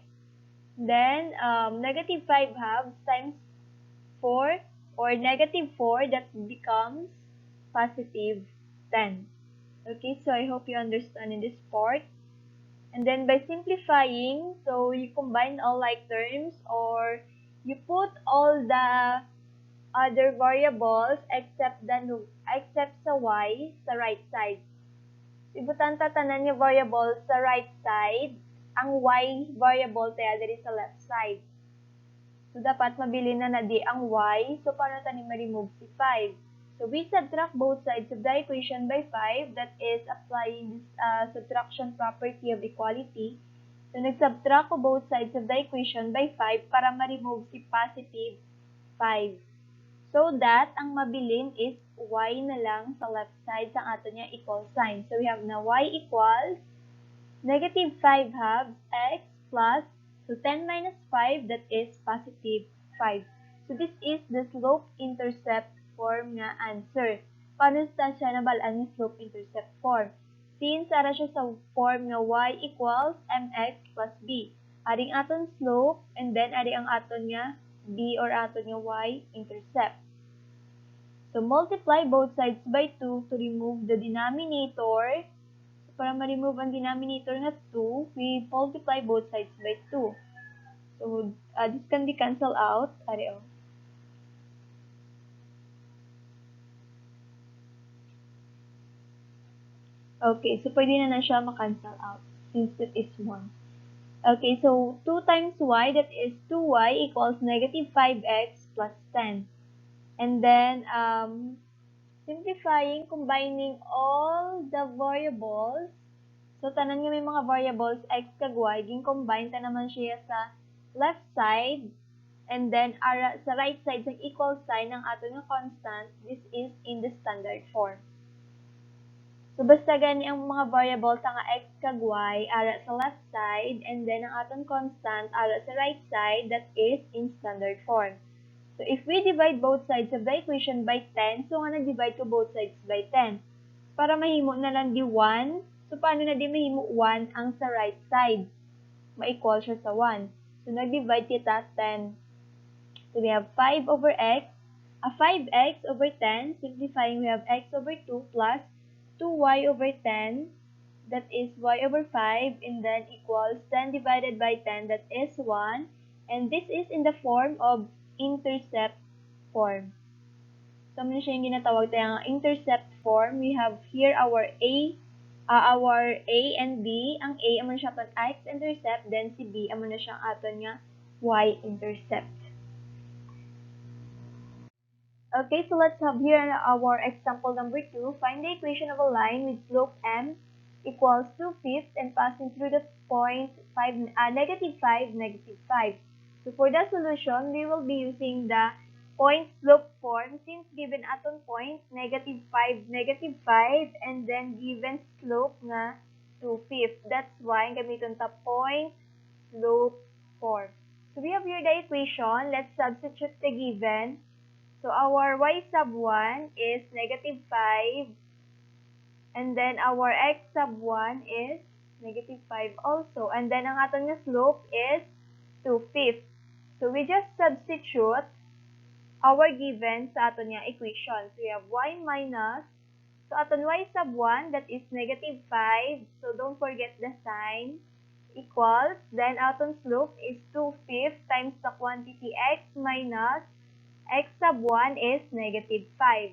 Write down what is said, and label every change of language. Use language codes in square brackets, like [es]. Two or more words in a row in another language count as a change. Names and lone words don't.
[en] Then negative 5 halves times 4 or negative 4, that becomes positive 10. Okay, so I hope you understand in this part. And then by simplifying, so you combine all like terms or you put all the other variables except sa y sa right side. [hil] Ibutan tanan yung variable sa [en] right side, [hil] ang y variable tayo diri sa [en] left side. [hil] So dapat mabili na di ang y, so paano tayo ma-remove si 5? [en] So we subtract both sides of the equation by 5, that is applying this subtraction property of equality. [hil] So nag-subtract ko [en] both sides of the equation by 5 [hil] para ma-remove si positive 5. [en] So that [hil] ang mabilin is y na lang sa [en] left side [hil] sa ato niya [en] equal sign. So we have na y equals negative 5 halves x plus, so 10 minus 5, that is positive 5. So this is the slope-intercept form nga answer. [hil] Paano siya nabalaan yung [en] slope-intercept form? Since [hil] ara siya sa [en] form nga y equals mx plus b. [hil] Aring aton slope, [en] and then [hil] ari ang aton nga b or aton nga y-intercept. [en] So multiply both sides by 2 to remove the denominator. [hil] So para ma-remove ang denominator nga 2, [en] we multiply both sides by 2. So this can be cancelled out. [hil] Ari o. [en] Okay, so [hil] pwede na siya ma-cancel out [en] since it is 1. Okay, so 2 times y, that is 2y equals negative 5x plus 10. And then, simplifying, combining all the variables. So, [hil] tanan nga may mga variables, x kag y, ging-combine ta naman siya sa [en] left side. And then, [hil] sa [en] right side, [hil] sa [en] equal sign [hil] ng ato nga constant, [en] this is in the standard form. So, [hil] basta gani ang mga variables nga x kag y, ara sa [en] left side, and then [hil] ang atong constant, ara sa [en] right side, that is in standard form. So, if we divide both sides of the equation by 10, [hil] so nga nag-divide ko [en] both sides by 10. [hil] Para mahimo na lang di 1, so paano na di mahimo 1 ang sa [en] right side? [hil] Ma-equal siya sa 1. So, nag-divide kita 10. [en] So, we have 5 over x, 5x over 10, simplifying we have x over 2 plus 2y over 10, that is y over 5, and then equals 10 divided by 10, that is 1. And this is in the form of intercept form. So, [hil] muna siya yung ginatawag tayong [en] intercept form. We have here our A and B. [hil] Ang A, amo na siya aton x-intercept, then si B, amo na siya aton nga y-intercept. [en] Okay, so let's have here our example number 2. Find the equation of a line with slope m equals 2/5 and passing through the point negative 5, negative 5. So for the solution, we will be using the point slope form since given aton point negative 5, negative 5, and then given slope nga 2/5. That's why gamiton ta point slope form. So we have here the equation. Let's substitute the given. So our y sub 1 is negative 5, and then our x sub 1 is negative 5 also. And then [hil] ang aton nga [en] slope is 2/5. So we just substitute our given [hil] sa aton nga [en] equation. So we have y minus, so aton y sub 1, that is negative 5. So don't forget the sign, equals, then aton slope is 2/5 times the quantity x minus x sub 1 is negative 5.